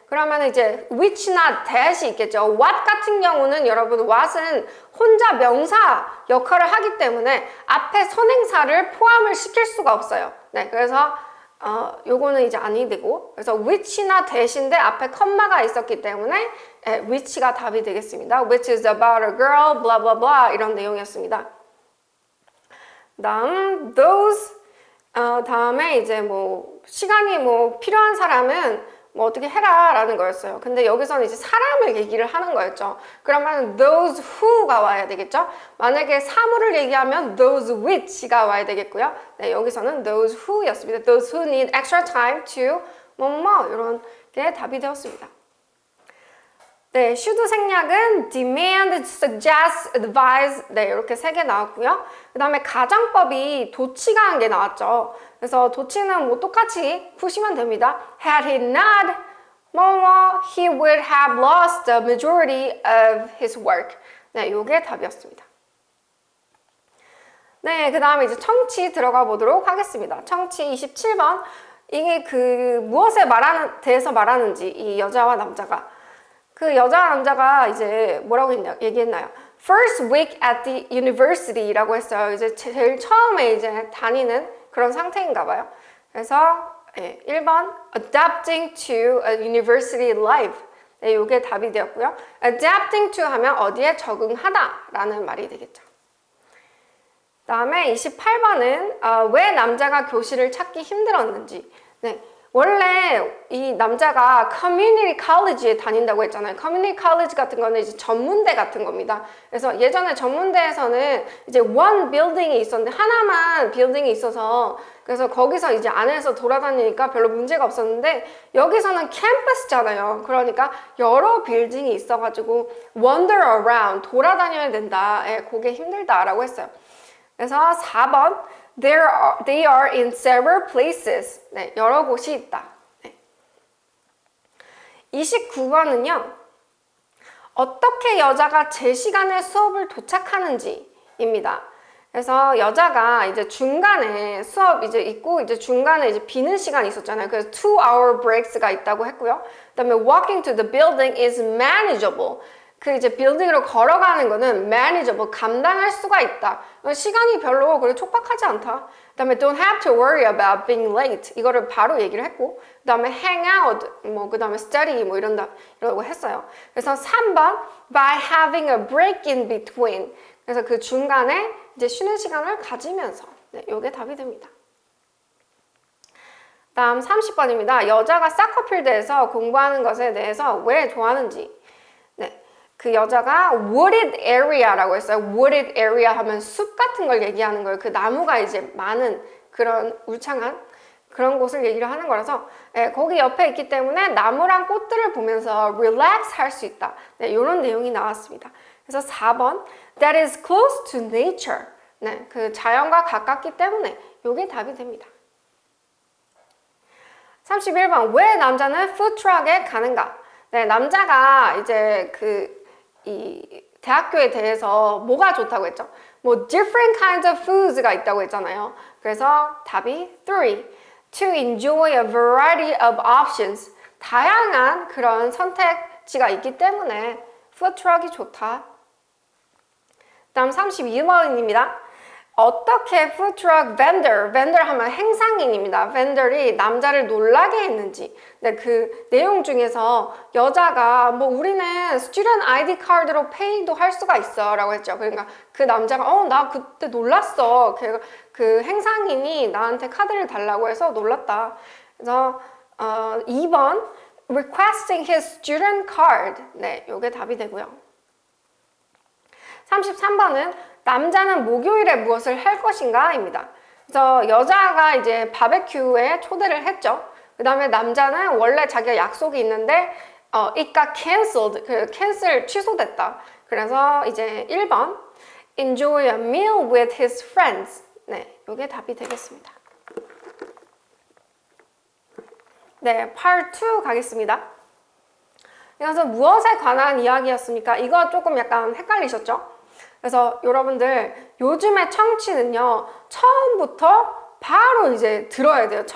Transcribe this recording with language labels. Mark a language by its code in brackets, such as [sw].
[ko] 그러면 이제 which나 that이 있겠죠. what 같은 경우는 여러분 what은 혼자 명사 역할을 하기 때문에 앞에 선행사를 포함을 시킬 수가 없어요. 네. 그래서 요거는 이제 아니 되고, 그래서 which나 that인데 앞에 컴마가 있었기 때문에 which가 답이 되겠습니다. [en] which is about a girl, blah blah blah [ko] 이런 내용이었습니다. 다음 those 다음에 이제 뭐 시간이 뭐 필요한 사람은 뭐 어떻게 해라 라는 거였어요. 근데 여기서는 이제 사람을 얘기를 하는 거였죠. 그러면 those who가 와야 되겠죠. 만약에 사물을 얘기하면 those which가 와야 되겠고요. 네, 여기서는 those who였습니다. [en] those who need extra time to [ko] 뭐뭐 이런 게 답이 되었습니다. 네, should 생략은 demand, suggest, advise 네, 이렇게 3개 나왔고요. 그 다음에 가정법이 도치가 한 게 나왔죠. 그래서 도치는 뭐 똑같이 푸시면 됩니다. [en] Had he not, he would have lost the majority of his work. [ko] 네, 요게 답이었습니다. 네, 그 다음에 이제 청취 들어가 보도록 하겠습니다. 청취 27번. 이게 그 무엇에 대해서 말하는지 이 여자와 남자가 그 여자와 남자가 이제 뭐라고 얘기했나요? [en] First week at the university라고 했어요. [ko] 이제 제일 처음에 이제 다니는 그런 상태인가 봐요. 그래서 1번 [en] adapting to a university life. [ko] 네, 이게 답이 되었고요. [en] adapting to [ko] 하면 어디에 적응하다라는 말이 되겠죠. 다음에 28번은 왜 남자가 교실을 찾기 힘들었는지. 네. 원래 이 남자가 커뮤니티 컬리지에 다닌다고 했잖아요. 커뮤니티 컬리지 같은 거는 이제 전문대 같은 겁니다. 그래서 예전에 전문대에서는 이제 one 빌딩이 있었는데 하나만 빌딩이 있어서 그래서 거기서 이제 안에서 돌아다니니까 별로 문제가 없었는데 여기서는 캠퍼스잖아요. 그러니까 여러 빌딩이 있어가지고 [en] wander around [ko] 돌아다녀야 된다. 그게 힘들다라고 했어요. 그래서 4번 [en] They are in several places. [ko] 네, 여러 곳이 있다. 네. 29번은요. 어떻게 여자가 제 시간에 수업을 도착하는지입니다. 그래서 여자가 이제 중간에 수업 이제 있고 이제 중간에 이제 비는 시간이 있었잖아요. 그래서 [en] 2-hour breaks가 있다고 했고요. [ko] 그다음에 [en] walking to the building is manageable. [ko] 그 이제 빌딩으로 걸어가는 거는 manageable, 감당할 수가 있다. 시간이 별로 그렇게 촉박하지 않다. 그다음에 [en] don't have to worry about being late. [ko] 이거를 바로 얘기를 했고, 그다음에 hang out, 뭐 그다음에 study 뭐 이러고 했어요. 그래서 3번 [en] by having a break in between. [ko] 그래서 그 중간에 이제 쉬는 시간을 가지면서. 네, 요게 답이 됩니다. 다음 30번입니다. 여자가 사커필드에서 공부하는 것에 대해서 왜 좋아하는지. 네, 그 여자가 wooded area라고 했어요. wooded area 하면 숲 같은 걸 얘기하는 거예요. 그 나무가 이제 많은 그런 울창한 그런 곳을 얘기를 하는 거라서 거기 옆에 있기 때문에 나무랑 꽃들을 보면서 relax 할 수 있다. 네, 이런 내용이 나왔습니다. 그래서 4번 [en] that is close to nature. [ko] 네, 그 자연과 가깝기 때문에 이게 답이 됩니다. 31번 왜 남자는 푸드트럭에 가는가? 네, 남자가 이제 이 대학교에 대해서 뭐가 좋다고 했죠? 뭐 [en] different kinds of foods [ko] 가 있다고 했잖아요. 그래서 답이 3. [en] To enjoy a variety of options. [ko] 다양한 그런 선택지가 있기 때문에 푸드트럭이 좋다. 다음 32번입니다. 어떻게 푸드트럭 vendor 하면 행상인입니다. vendor이 남자를 놀라게 했는지. 네, 그 내용 중에서 여자가 뭐 우리는 student ID 카드로 페이도 할 수가 있어 라고 했죠. 그러니까 그 남자가 나 그때 놀랐어. 그 행상인이 나한테 카드를 달라고 해서 놀랐다. 그래서 2번 [en] requesting his student card. [ko] 네, 요게 답이 되고요. 33번은 남자는 목요일에 무엇을 할 것인가? 입니다. 그래서 여자가 이제 바베큐에 초대를 했죠. 그 다음에 남자는 원래 자기가 약속이 있는데 [en] it got canceled, [ko] 캔슬 취소됐다. 그래서 이제 1번 [en] enjoy a meal with his friends. [ko] 네, 이게 답이 되겠습니다. 네, part 2 가겠습니다. 그래서 무엇에 관한 이야기였습니까? 이거 조금 약간 헷갈리셨죠? 그래서 여러분들 요즘의 청취는요 처음부터 바로 이제 들어야 돼요.